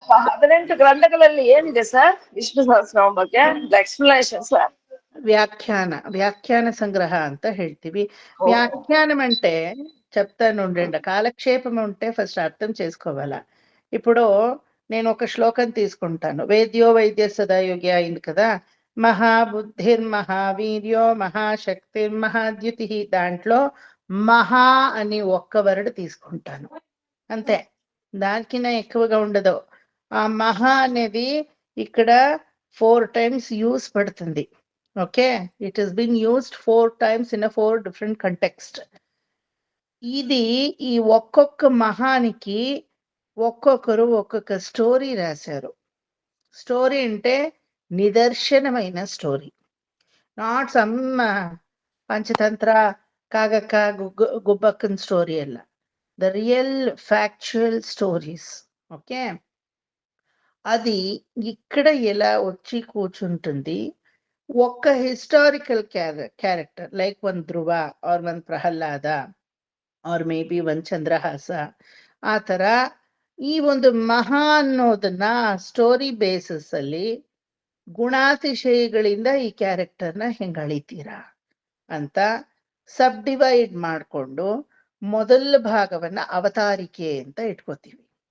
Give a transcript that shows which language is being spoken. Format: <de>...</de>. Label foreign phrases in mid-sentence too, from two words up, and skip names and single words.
<kn>18 ಗ್ರಂಥಗಳಲ್ಲಿ ಏನಿದೆ ಸರ್ ವಿಷ್ಣು ಸಹಸ್ರನಾಮ ಬಗ್ಗೆ ಎಕ್ಸ್ಪ್ಲನೇಷನ್ ಸರ್?</kn> <te>వ్యాఖ్యాన సంగ్రహ అంత ಹೇಳ್ತೀವಿ. వ్యాఖ్యానం అంటే చెప్తాను ఉండండి. కాలక్షేపం అంటే ఫస్ట్ అర్థం చేసుకోవాలా. ఇప్పుడు నేను ఒక శ్లోకం తీసుకుంటాను.</te> <sa>वेद्यो वैद्य सदायोगी</sa> <te>అయింది కదా.</te> <sa>महाबुद्धिर् महावीर्यो महाशक्तिर् महाद्युति.</sa> <te>దాంట్లో మహా అని ఒక్క వర్డ్ తీసుకుంటాను అంతే, దానికన్నా ఎక్కువగా ఉండదు. ఆ మహా అనేది ఇక్కడ 4 times యూస్ పడుతుంది. ఓకే,</te> <en>it is been used 4 times in a 4 different context.</en> <te>ఇది ఈ ఒక్కొక్క మహానికి ఒక్కొక్కరు ఒక్కొక్క స్టోరీ రాశారు. స్టోరీ అంటే నిదర్శనమైన స్టోరీ,</te> <en>not some Panchatantra</en> <te>కాగక్క గుబ్బక్కన్ స్టోరీ అಲ್ಲ,</te> <en>the real factual stories.</en> <te>ఓకే, అది ఇక్కడ ఎలా వచ్చి కూర్చుంటుంది.</te> <kn>ఒక్క</kn> <en>historical character like one</en> <kn>ಧ್ರುವ</kn> <en>or one</en> <kn>ಪ್ರಹ್ಲಾದ</kn> <en>or may be one</en> <kn>ಚಂದ್ರಹಾಸ, ಆ ಥರ ಈ ಒಂದು ಮಹಾ ಅನ್ನೋದನ್ನ</kn> <en>story basis</en> <kn>ಅಲ್ಲಿ ಗುಣಾತಿಶಯಗಳಿಂದ ಈ ಕ್ಯಾರೆಕ್ಟರ್ನ ಹೆಂಗ್ ಅಳಿತೀರಾ ಅಂತ</kn> <en>sub divide</en> <kn>ಮಾಡಿಕೊಂಡು ಮೊದಲ ಭಾಗವನ್ನ ಅವತಾರಿಕೆ ಅಂತ ಇಟ್ಕೋತೀವಿ.</kn>